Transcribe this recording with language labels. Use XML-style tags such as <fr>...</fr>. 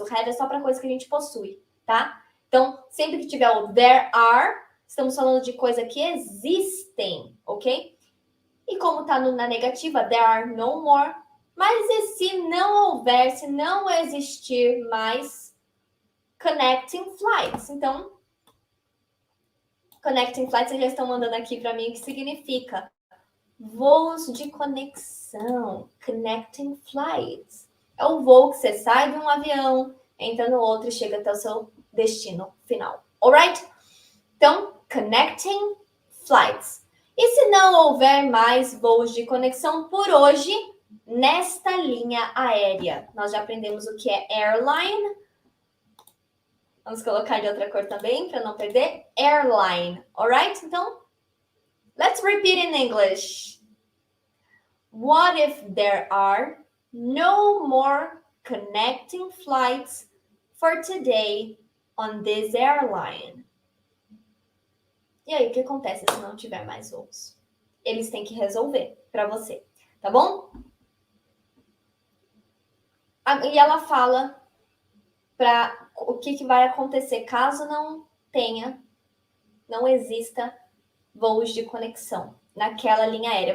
<pt>O have é só para coisa que a gente possui, tá? Então, sempre que tiver o</pt> <en>there are,</en> <pt>estamos falando de coisa que existem, ok? E como tá na negativa,</pt> <en>there are no more.</en> <pt>Mas e se não houver, se não existir mais connecting flights? Então, connecting flights, vocês já estão mandando aqui para mim o que significa. Voos de conexão, connecting flights. É o voo que você sai de um avião, entra no outro e chega até o seu destino final.</pt> <en>Alright?</en> <pt>Então, connecting flights. E se não houver mais voos de conexão por hoje, nesta linha aérea, nós já aprendemos o que é airline. Vamos colocar de outra cor também, para não perder.</pt> <en>Airline, alright?</en> <pt>Então,</pt> <en>let's repeat in English. What if there are no more connecting flights for today on this airline?</en> <pt>E aí, o que acontece se não tiver mais voos? Eles têm que resolver para você, tá bom? E ela fala para o que vai acontecer caso não exista voos de conexão naquela linha aérea.</pt>